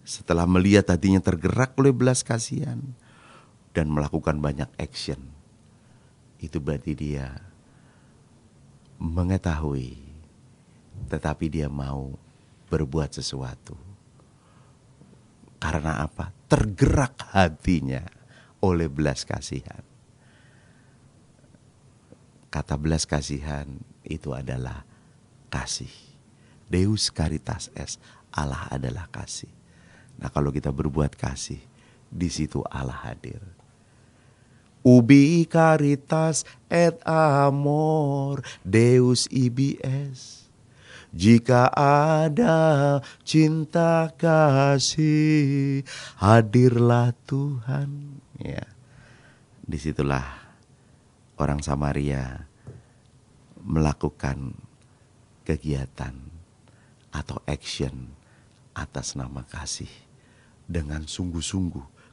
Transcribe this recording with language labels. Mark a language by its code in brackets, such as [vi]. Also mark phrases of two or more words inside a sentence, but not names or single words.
[id] Setelah melihat hatinya tergerak oleh belas kasihan dan melakukan banyak action, itu berarti dia mengetahui, tetapi dia mau berbuat sesuatu. Karena apa? Tergerak hatinya oleh belas kasihan. Kata belas kasihan itu adalah kasih. [la] Deus caritas est, [id] Allah adalah kasih. Nah, kalau kita berbuat kasih, di situ Allah hadir. [la] Ubi caritas et amor Deus ibi est. [id] Jika ada cinta kasih, hadirlah Tuhan. Ya, disitulah orang Samaria melakukan kegiatan atau action atas nama kasih dengan sungguh-sungguh.